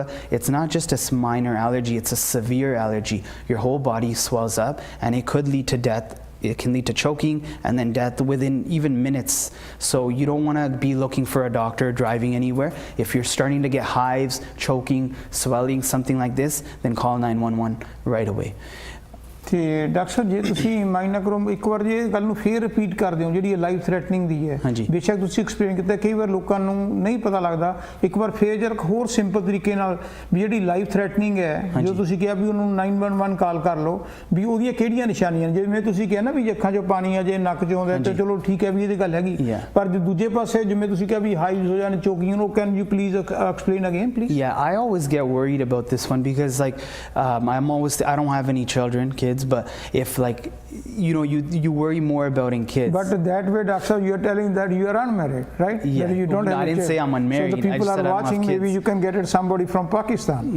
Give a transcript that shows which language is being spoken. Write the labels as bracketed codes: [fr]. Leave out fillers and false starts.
[en] It's not just a minor allergy, it's a severe allergy. Your whole body swells up and it could lead to death. It can lead to choking and then death within even minutes. So you don't want to be looking for a doctor driving anywhere. If you're starting to get hives, choking, swelling, something like this, then call 911 right away. [pa] ਤੇ doctor ਸਾਹਿਬ ਜੇ ਤੁਸੀਂ mind ਨਾ ਕਰੋ, ਇੱਕ ਵਾਰ ਜੇ ਗੱਲ ਨੂੰ ਫੇਰ ਰਿਪੀਟ ਕਰ ਦਿਓ ਜਿਹੜੀ ਲਾਈਫ ਥ੍ਰੈਟਨਿੰਗ ਦੀ ਹੈ। ਬੇਸ਼ੱਕ ਤੁਸੀਂ ਐਕਸਪਲੇਨ ਕੀਤਾ, ਕਈ ਵਾਰ ਲੋਕਾਂ ਨੂੰ ਨਹੀਂ ਪਤਾ ਲੱਗਦਾ। ਇੱਕ ਵਾਰ ਫੇਰ ਜਰਾ ਹੋਰ ਸਿੰਪਲ ਤਰੀਕੇ ਨਾਲ ਵੀ ਜਿਹੜੀ ਲਾਈਫ ਥ੍ਰੈਟਨਿੰਗ ਹੈ, ਜੋ ਤੁਸੀਂ ਕਿਹਾ ਵੀ ਉਹਨੂੰ 911 ਕਾਲ ਕਰ ਲਓ, ਵੀ ਉਹਦੀਆਂ ਕਿਹੜੀਆਂ ਨਿਸ਼ਾਨੀਆਂ ਨੇ। ਜਿਵੇਂ ਤੁਸੀਂ ਕਿਹਾ ਨਾ ਵੀ ਅੱਖਾਂ 'ਚੋਂ ਪਾਣੀ ਆ ਜੇ, ਨੱਕ 'ਚੋਂ ਆਉਂਦਾ, ਤੇ ਚਲੋ ਠੀਕ ਹੈ ਵੀ ਇਹਦੀ ਗੱਲ ਹੈਗੀ। ਪਰ ਦੂਜੇ ਪਾਸੇ ਜਿਵੇਂ ਤੁਸੀਂ ਕਿਹਾ ਵੀ ਹਾਈਵਸ ਹੋ ਜਾਣ, ਚੋਕਿੰਗ, ਉਹ [en] Can you please explain again please? Yeah, I always get worried about this one because I don't have any children, kids, but if you worry more about in kids. But that way, doctor, you're telling that you are unmarried, right? Yeah. That you don't have I didn't say I'm unmarried. So the people are watching, maybe you can get it somebody from Pakistan.